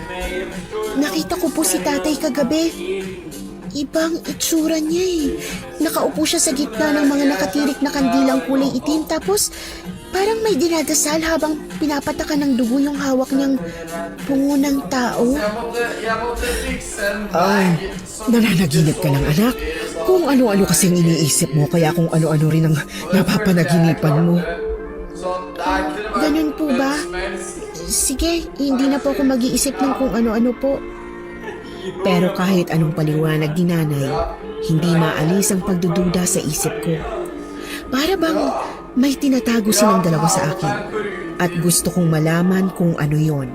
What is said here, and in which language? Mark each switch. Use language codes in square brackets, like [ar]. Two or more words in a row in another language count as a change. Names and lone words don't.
[tl] Nakita ko po si tatay kagabi. Ibang itsura niya eh. Nakaupo siya sa gitna ng mga nakatirik na kandilang kulay itim tapos Parang may dinadasal habang pinapatakan ng dugo yung hawak niyang bungo ng tao. [sv] Jag måste fixa en [tl] Ay, nananaginip ka ng anak. Kung ano-ano kasing iniisip mo, kaya kung ano-ano rin ang napapanaginipan mo. [sv] sånt där kunde vara [tl] Ganun po ba? Sige, hindi na po ako mag-iisip ng kung ano-ano po. Pero kahit anong paliwanag ni nanay, hindi maalis ang pagdududa sa isip ko. Para bang may tinatago silang dalawa sa akin at gusto kong malaman kung ano yon.